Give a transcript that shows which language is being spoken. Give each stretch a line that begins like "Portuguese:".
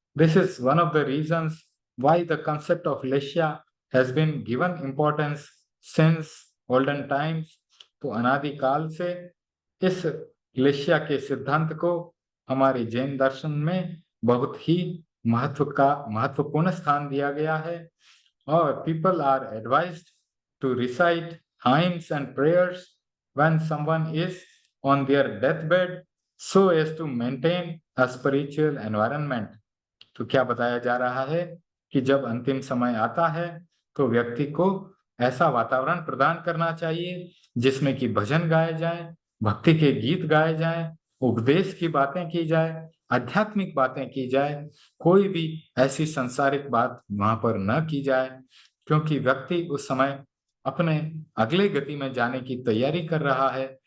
English: This is one of the reasons why the concept of लेशिया has been given importance since olden times.
Hindi: तो अनादिकाल से इस लेशिया के सिद्धांत को हमारे जैन दर्शन में बहुत ही महत्वपूर्ण स्थान दिया गया है।
English: और people are advised to recite hymns and prayers when someone is on their deathbed so as to maintain a spiritual environment।
Hindi: तो क्या बताया जा रहा है कि जब अंतिम समय आता है तो व्यक्ति को ऐसा वातावरण प्रदान करना चाहिए जिसमें कि भजन गाए जाएं, भक्ति के गीत गाए जाएं, उपदेश की बातें की जाए, आध्यात्मिक बातें की जाए, कोई भी ऐसी सांसारिक बात वहां पर न की जाए, क्योंकि व्यक्ति उस समय अपने अगले गति में जाने की तैयारी कर रहा है।